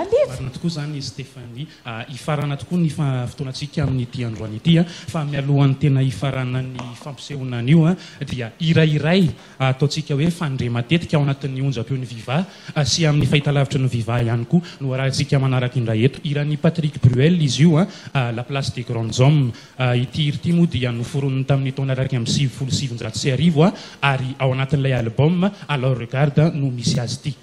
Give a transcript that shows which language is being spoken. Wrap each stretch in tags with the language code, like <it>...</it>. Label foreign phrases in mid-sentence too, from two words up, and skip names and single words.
<mg>marina tokoa zany Stéphanie ifarana tokoa ny fotoanantsika amin'ny ity androany ity fa mialohan'ny tena ifarana ny fampisehoana an'io dia irairay ataontsika hoe fandre matetika ao anatin'ny onjam-peon'ny Viva sy amin'ny fahitalavitra ny Viva ihany koa no arahantsika manaraka indray eto irany Patrick Bruel izy io la place des grands hommes ity ity moa dia noforoniny tamin'ny taona araiky amin'ny 77 ary ao anatin'ilay album alors regarde no misy azy ity.</mg>